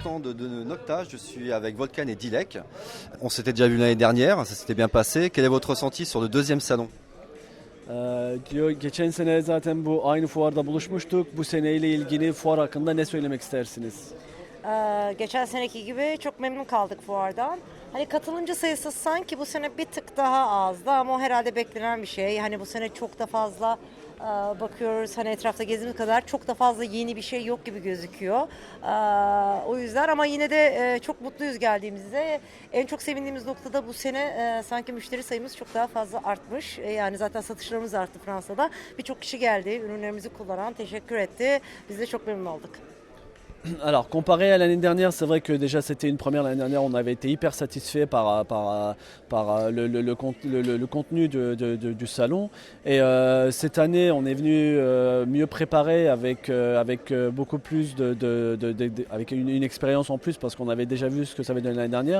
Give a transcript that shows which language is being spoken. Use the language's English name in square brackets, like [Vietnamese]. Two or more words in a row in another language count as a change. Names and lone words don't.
[French] de Nocta, je suis avec Volcan et Dilek. On s'était déjà vu l'année dernière, ça s'était bien passé. Quel est votre ressenti sur le deuxième salon? [Turkish] Diyor geçen sene zaten bu aynı fuarda buluşmuştuk. Bu seneyle ilgili fuar hakkında ne söylemek istersiniz? Geçen seneki gibi çok memnun kaldık fuardan. Hani katılımcı sayısı sanki bu sene bir tık daha azdı ama o herhalde beklenen bir şey. Hani bu sene çok da fazla bakıyoruz, hani etrafta gezdiğimiz kadar çok da fazla yeni bir şey yok gibi gözüküyor. O yüzden ama yine de çok mutluyuz geldiğimizde. En çok sevindiğimiz noktada bu sene sanki müşteri sayımız çok daha fazla artmış. Yani zaten satışlarımız arttı Fransa'da. Birçok kişi geldi, ürünlerimizi kullanan, teşekkür etti. Biz de çok memnun olduk. [French] Alors, comparé à l'année dernière, c'est vrai que déjà c'était une première. L'année dernière, on avait été hyper satisfait par le contenu du salon. Et cette année, on est venu mieux préparé avec beaucoup plus avec une expérience en plus parce qu'on avait déjà vu ce que ça avait donné l'année dernière.